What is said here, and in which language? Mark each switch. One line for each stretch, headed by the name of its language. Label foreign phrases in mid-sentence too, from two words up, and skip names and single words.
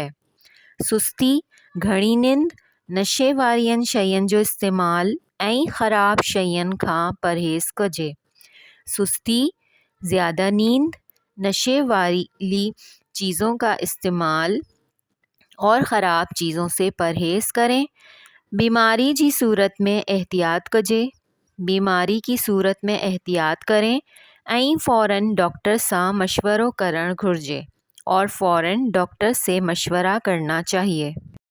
Sindhi: सुस्ती, घणी निंद, नशे वारियन शयुनि जो इस्तेमाल ऐं ख़राब शयुनि खां परहेज़ कजे।
Urdu: سستی، زیادہ نیند، نشے والی چیزوں کا استعمال اور خراب چیزوں سے پرہیز کریں.
Sindhi: बीमारी जी सूरत में एहतियात कजे।
Urdu: بیماری کی صورت میں احتیاط کریں
Sindhi: ऐं फ़ौरन डॉक्टर सां मशवरो करण घुर्जे
Urdu: اور فوراً ڈاکٹر سے مشورہ کرنا چاہیے.